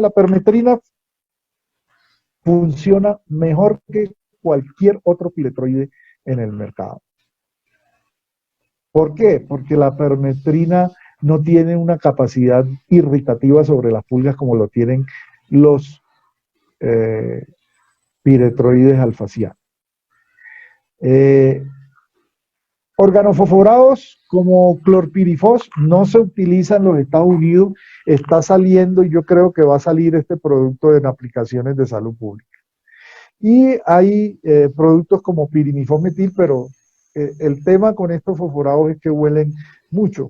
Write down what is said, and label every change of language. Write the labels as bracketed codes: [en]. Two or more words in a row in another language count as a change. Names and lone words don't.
[es] La permetrina funciona mejor que cualquier otro piretroide en el mercado. ¿Por qué? Porque la permetrina no tiene una capacidad irritativa sobre las pulgas como lo tienen los piretroides alfacianos. Organofosforados como clorpirifos no se utilizan en los Estados Unidos, está saliendo y yo creo que va a salir este producto en aplicaciones de salud pública. Y hay productos como pirimifosmetil, pero el tema con estos fosforados es que huelen mucho.